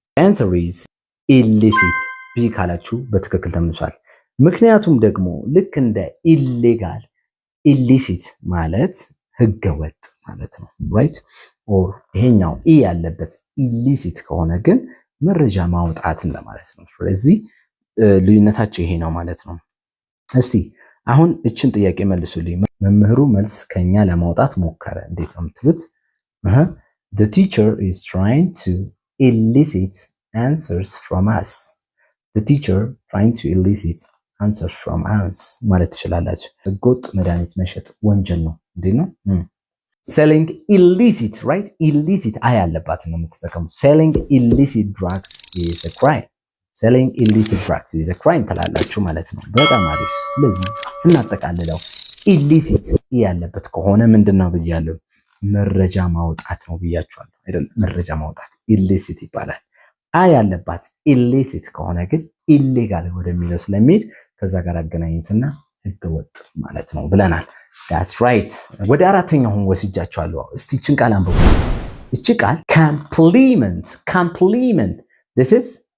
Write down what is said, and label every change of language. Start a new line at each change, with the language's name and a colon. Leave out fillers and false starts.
English: answer is illicit
Amharic: ቢ ካላችሁ በትክክል ተመልሷል። ምክንያቱም ደግሞ ልክ እንደ ኢሌጋል ኢሊሲት ማለት ህገወጥ ማለት ነው። ራይት ኦር ይሄኛው ኢ ያለበት ኢሊሲት ከሆነ ግን መረጃ ማውጣትን ለማለት ነው። ስለዚህ ልዩነታቸው ይሄ ነው ማለት ነው። እስቲ አሁን እችን ጥያቄ መልሱልኝ። መምህሩ መልስ ከኛ ለማውጣት ሞከረ። እንዴት ነው የምትሉት?
English: The teacher is trying to elicit answers from us. The teacher trying to elicit answers from us
Amharic: ማለት ትችላላችሁ። ህገወጥ መድኃኒት መሸጥ ወንጀል ነው። እንዴት ነው?
English: selling illicit right illicit
Amharic: አይ ያለባትን ነው የምትጠቀሙት።
English: selling illicit drugs is a crime. selling illicit drugs is a crime
Amharic: ትላላችሁ ማለት ነው። በጣም አሪፍ። ስለዚህ ስናጠቃልለው ኢሊሲት ያለበት ከሆነ ምንድነው ብያለሁ? መረጃ ማውጣት ነው ብያችኋለሁ አይደል? መረጃ ማውጣት ኢሊሲት ይባላል። አይ ያለባት ኢሊሲት ከሆነ ግን ኢሌጋል ወደሚለው ስለሚሄድ ከዛ ጋር አገናኙትና ህገወጥ ማለት ነው ብለናል።
English: that's right።
Amharic: ወደ አራተኛው ወስጃችኋለሁ። እስቲ እቺን ቃል አንብቡ። እቺ ቃል
English: compliment this is